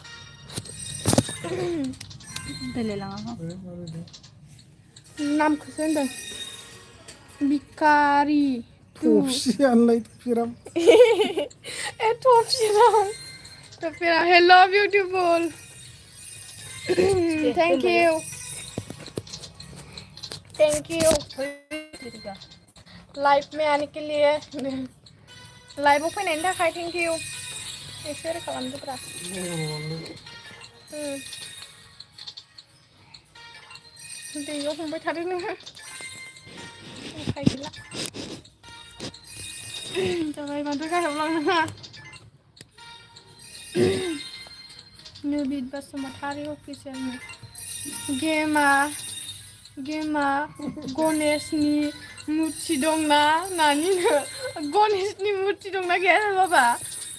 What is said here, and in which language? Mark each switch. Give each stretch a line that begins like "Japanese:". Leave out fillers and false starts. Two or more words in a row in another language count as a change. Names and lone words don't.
Bodo: रायलाय लाङा नामखौसो होनदों बिकारि थफसियानलाय थफिराम थफिराम
English: hello beautiful thank you live
Hindi: में आने के लिए
Bodo: लाइव फैनायनि थाखाय
English: thank you
Bodo: एसे ओरै खालामदोब्रा दैयाव हमबाय थादों नोङो उफाय गैला जाबाय बांद्राय गाहायाव लांनाङा निबिद बसुमतारी अफिसियेल गेमा गणेशनि मुर्ति दंना नानिनो गणेशनि मुर्ति दंना गैया बाबा